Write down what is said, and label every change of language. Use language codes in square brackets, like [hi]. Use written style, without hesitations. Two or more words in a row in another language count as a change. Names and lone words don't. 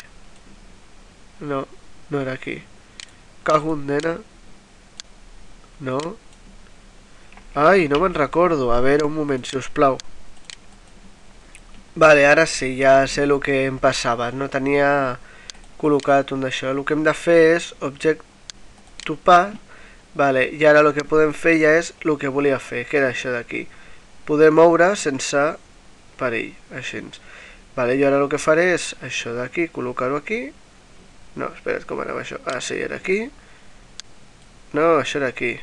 [ca] No, no era aquí. Cago en nena. No? Ai, no me'n recordo. A veure, un moment, si us plau. Vale, ara sí, ja sé el que em passava. No tenia col·locat un d'això. El que hem de fer és [en] object to path. [ca] Vale, i ara el que podem fer ja és el que volia fer, que era això d'aquí. Poder moure sense perill, així. Vale, jo ara el que faré és això d'aquí, col·locar-ho aquí. No, espera't, com anava això? Ah, sí, era aquí. No, això era aquí.